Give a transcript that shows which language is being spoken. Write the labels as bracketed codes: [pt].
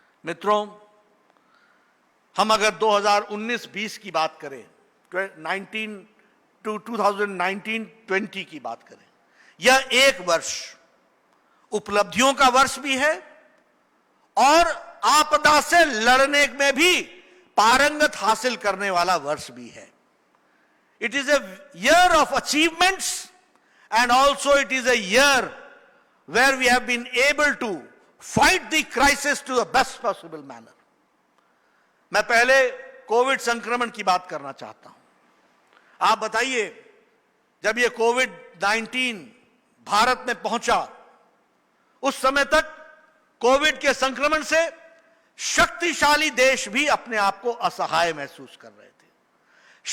[hi] मित्रों, हम अगर 2019-20 की बात करें, 2019-20 की बात करें, यह एक वर्ष उपलब्धियों का वर्ष भी है और आपदा से लड़ने में भी पारंगत हासिल करने वाला वर्ष भी है। [en] It is a year of achievements and also it is a year where we have been able to fight the crisis to the best possible manner. [hi] मैं पहले कोविड संक्रमण की बात करना चाहता हूं। आप बताइए, जब ये कोविड-19 भारत में पहुंचा, उस समय तक कोविड के संक्रमण से शक्तिशाली देश भी अपने आप को असहाय महसूस कर रहे थे।